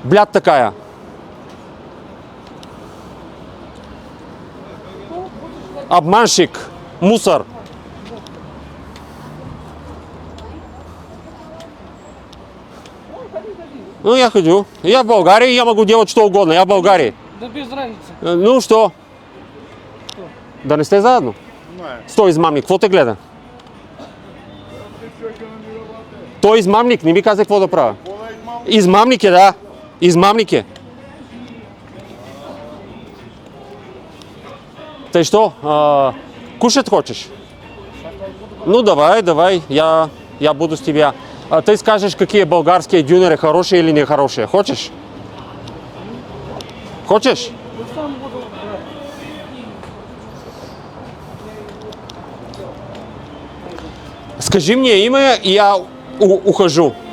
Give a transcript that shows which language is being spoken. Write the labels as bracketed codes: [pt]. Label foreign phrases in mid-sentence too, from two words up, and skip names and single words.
[ru] Блядь такая. Обманщик. Мусор. Ну, я ходю. Я в Болгарии, я могу делать что угодно. Я в Болгарии. Да без разницы. Ну, что? [bg] Да не сте заедно? Стой, измамник. Какво те гледа? Той измамник. Не ми каза какво да правя. Измамник е, да. Измамник е. Тъй що? [ru] Кушать хочешь? Ну, давай. Я буду с тебя. Ты скажешь, какие болгарские дюнеры, хорошие или нехорошие. Хочешь? Хочешь? Сам буду. Скажи мне имя, и я ухожу.